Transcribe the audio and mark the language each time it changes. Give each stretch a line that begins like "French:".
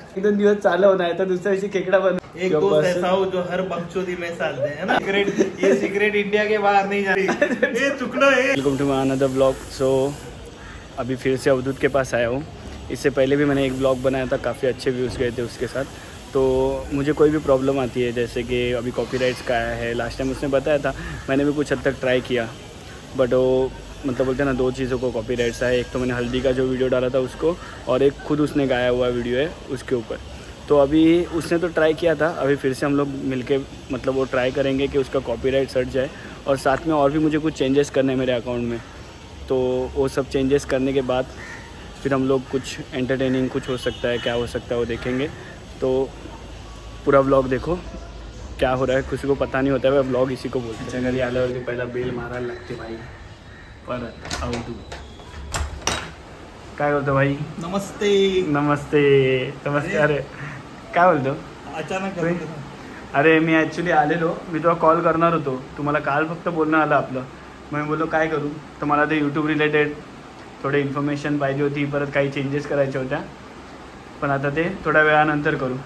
Marathi: 1-2 दिवस चालव नाही तर दुसऱ्या दिवशी खेकडा बन।
Hindi: एक दोस्त ऐसा हो जो हर बकचोदी में साथ दे, है ना? ये सीक्रेट इंडिया के बाहर नहीं जा रही।
Marathi: ये चुकलो
Hindi: है।
English: Welcome to my another blog.
Hindi: सो अभी फिर से अवधूत के पास आया हूँ। इससे पहले भी मैंने एक ब्लॉग बनाया था, काफ़ी अच्छे व्यूज़ गए थे उसके साथ। तो मुझे कोई भी प्रॉब्लम आती है, जैसे कि अभी कॉपीराइट्स का आया है, लास्ट टाइम उसने बताया था, मैंने भी कुछ हद तक ट्राई किया, बट वो मतलब बोलते हैं ना, 2 चीज़ों को कॉपीराइट्स आए। एक तो मैंने हल्दी का जो वीडियो डाला था उसको, और एक खुद उसने गाया हुआ वीडियो है उसके ऊपर। तो अभी उसने तो ट्राई किया था, अभी फिर से हम लोग मिलके मतलब वो ट्राई करेंगे कि उसका कॉपीराइट सर्च जाए, और साथ में और भी मुझे कुछ चेंजेस करने हैं मेरे अकाउंट में। तो वो सब चेंजेस करने के बाद फिर हम लोग कुछ एंटरटेनिंग कुछ हो सकता है, क्या हो सकता है वो देखेंगे। तो पूरा ब्लॉग देखो, क्या हो रहा है किसी को पता नहीं होता है, ब्लॉग इसी को बोलते हैं।
Marathi: घरी आल्यावरती पहिला बेल मारायला लागते भाई। परत अवधूत काय बोलतो भाई? नमस्ते नमस्ते नमस्ते। अरे काय बोलतो? अचानक अरे मी ॲक्च्युली आलेलो, मी तुला कॉल करणार होतो, तुम्हाला काल फक्त बोलणं आलं आपलं, मग मी बोललो काय करू, तर मला ते यूट्यूब रिलेटेड थोडे इन्फॉर्मेशन पाहिजे होती, परत काही चेंजेस करायच्या होत्या, पण आता ते थोड्या वेळानंतर करू।